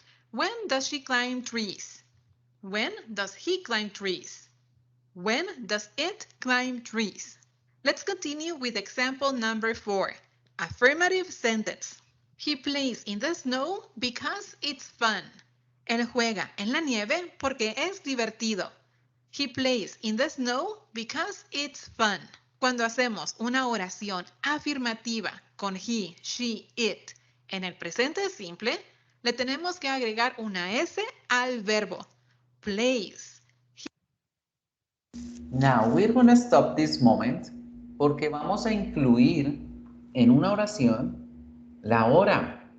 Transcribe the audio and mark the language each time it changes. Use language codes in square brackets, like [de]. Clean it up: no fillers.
[en] When does she climb trees? When does he climb trees? When does it climb trees? Let's continue with example number 4. Affirmative sentence. He plays in the snow because it's fun. [es] Él juega en la nieve porque es divertido. [en] He plays in the snow because it's fun. [es] Cuando hacemos una oración afirmativa con he, she, it en el presente simple, le tenemos que agregar una S al verbo. [en] Plays. Now, we're going to stop this moment [es] porque vamos a incluir en una oración la hora.